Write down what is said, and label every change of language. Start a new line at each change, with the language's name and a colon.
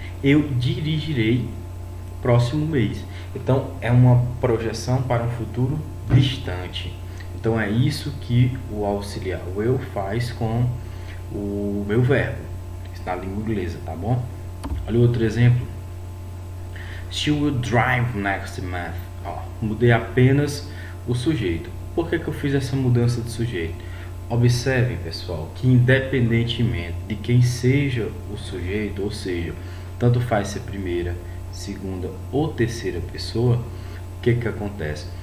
Portuguese: Eu dirigirei próximo mês. Então, é uma projeção para um futuro distante. Então, é isso que o auxiliar will faz com o meu verbo. Isso na língua inglesa, tá bom? Olha outro exemplo.
English: She will drive next month.
Portuguese: Ó, mudei apenas o sujeito. Por que eu fiz essa mudança de sujeito? Observem, pessoal, que independentemente de quem seja o sujeito, ou seja, tanto faz ser primeira, segunda ou terceira pessoa, o que acontece?